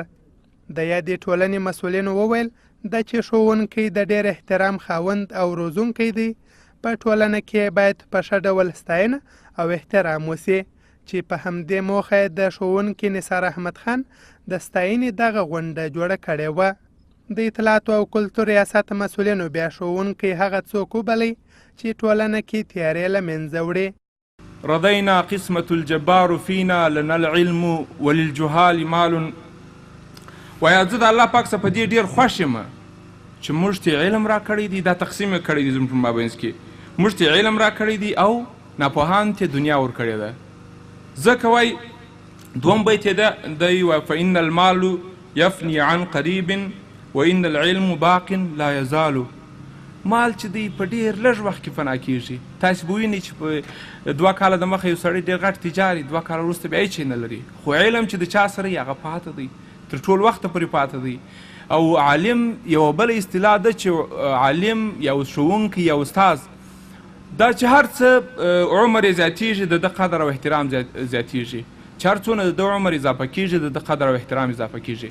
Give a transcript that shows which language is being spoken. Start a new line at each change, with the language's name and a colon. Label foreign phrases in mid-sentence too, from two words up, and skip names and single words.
Pashto: د یادې ټولنې مسؤلینو وویل دا چې ښوونکی د ډېر احترام خاوند او روزونکی دی، په ټولنه کې باید په ښه ډول ستاینه او احترام وسي، چې په همدې موخه د ښوونکي نثار احمد خان د ستاینې دغه غونډه جوړه کړې وه. د اطلاعاتو او کلتور ریاست مسؤلینو بیا ښوونکی هغه څوک وبلئ چې ټولنه کې تیارې له منځه وړي.
Arabic: رضینا قسمة الجبار فینا لنا العلم وللجهال مال.
Pashto: وایه زه د الله پاک څخه په دې ډېر خوښ یم چې موږ ته علم راکړی دی، دا تقسیم یې کړی دی زموږ په مابینځ کې، موږ ته علم راکړی دی او ناپوهانو ته دنیا ورکړې ده. ځکه وایي دوم بیت یې دی وایي
Arabic: فإن المال یفني عن قریب وإن العلم باق لا یزال.
Pashto: مال چې دی په ډېر لږ وخت کې فنا کېږي. تاسې به وینئ چې په 2 کاله د مخه یو سړی ډېر غټ تجاري 2 کاله وروسته بیا هېڅ نه لري، خو علم چې د چا سره یې هغه پاته دی، تر ټول وخته پورې پاته دی. او عالم یوه بله اصطلاح ده چې عالم یا ښوونکی یا استاز دا چې هر څه عمر یې زیاتېږي د ده قدر او احترام زیاتېږي، چې هر څونه د ده عمر اضافه کېږي د ده قدر او احترام اضافه کېږي.